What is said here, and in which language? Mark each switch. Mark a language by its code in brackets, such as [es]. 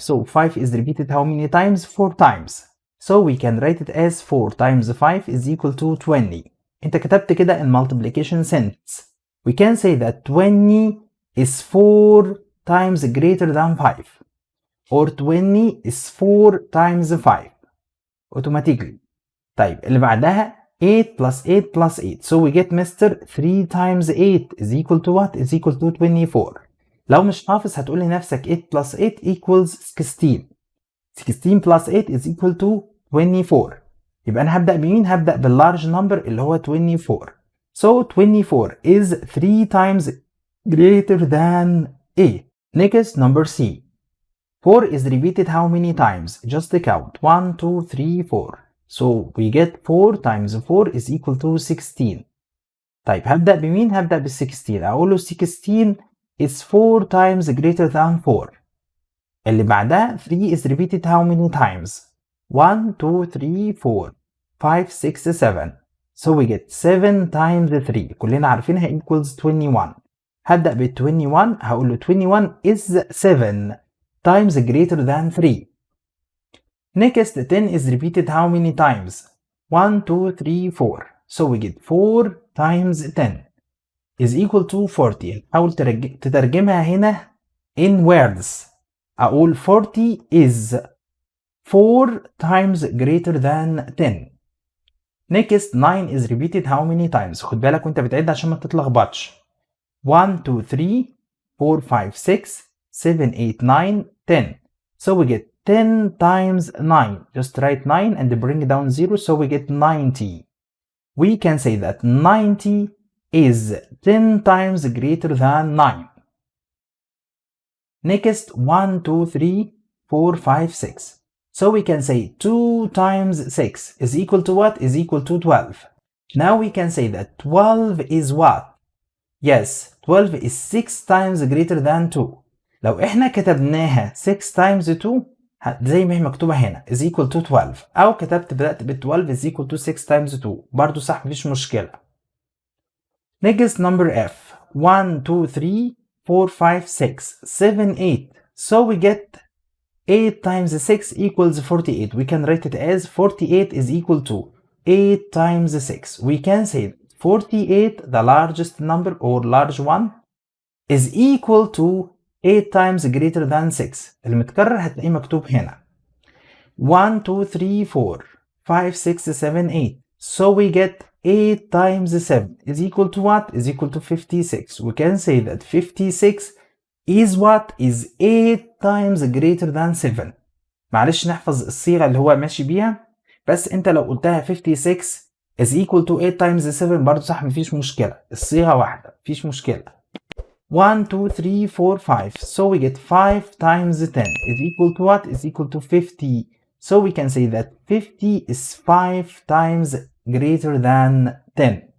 [en] So 5 is repeated how many times? 4 times. So we can write it as 4 times 5 is equal to 20. [ar] انت كتبت كده [en] in multiplication sentence. We can say that 20 is 4 times greater than 5. Or 20 is 4 times 5. Automatically. [ar] طيب اللي بعدها [en] 8 plus 8 plus 8. So we get Mr. 3 times 8 is equal to what? Is equal to 24. [ar] لو مش حافظ هتقول لنفسك [en] 8 plus 8 equals 16. 16 plus 8 is equal to 24. [ar] يبقى أنا هبدأ بمين؟ هبدأ باللارج نمبر اللي هو 24. [en] So 24 is 3 times greater than A. Next, number C. 4 is repeated how many times? Just count. 1, 2, 3, 4. So we get 4 times 4 is equal to 16. [ar] طيب هبدأ بمين؟ هبدأ بال 16. أقول له [en] 16 is 4 times greater than 4. [ar] اللي بعدها [en] 3 is repeated how many times? 1, 2, 3, 4, 5, 6, 7. So we get 7 times 3. [ar] كلنا عارفينها [en] equals 21. [ar] هبدأ بال 21 هقول له [en] 21 is 7 times greater than 3. Next 10 is repeated how many times? 1, 2, 3, 4. So we get 4 times 10 is equal to 40. [ar] حاول تترجمها هنا [en] in words. أقول 40 is 4 times greater than 10. Next 9 is repeated how many times? [ar] خد بالك وانت بتعد عشان ما تتلخبطش. 1, 2, 3, 4, 5, 6, 7, 8, 9, 10. [en] So we get 10 times 9. Just write 9 and bring down 0, so we get 90. We can say that 90 is 10 times greater than 9. Next 1, 2, 3, 4, 5, 6. So we can say 2 times 6 is equal to what? Is equal to 12. Now we can say that 12 is what? Yes, 12 is 6 times greater than 2. [ar] لو احنا كتبناها 6 times 2 زي ما هي مكتوبة هنا [en] is equal to 12. [ar] أو بدأت ب [en] 12 is equal to 6 times 2. [ar] برضو صح مفيش مشكلة. [en] Next number F. 1, 2, 3, 4, 5, 6, 7, 8. So we get 8 times 6 equals 48. We can write it as 48 is equal to 8 times 6. We can say 48, the largest number or large one, is equal to 8 times greater than 6. [ar] المتكرر هتلاقيه مكتوب هنا. [en] 1, 2, 3, 4, 5, 6, 7, 8. So we get 8 times 7 is equal to what? Is equal to 56. We can say that 56 is what? Is 8 times greater than 7. [ar] معلش نحفظ الصيغة اللي هو ماشي بيها. بس انت لو قلتها [en] 56 is equal to 8 times 7 [ar] برضو صح مفيش مشكلة. الصيغة واحدة مفيش مشكلة. [en] 1, 2, 3, 4, 5. So we get 5 times 10 is equal to what? Is equal to 50. So we can say that 50 is 5 times greater than 10.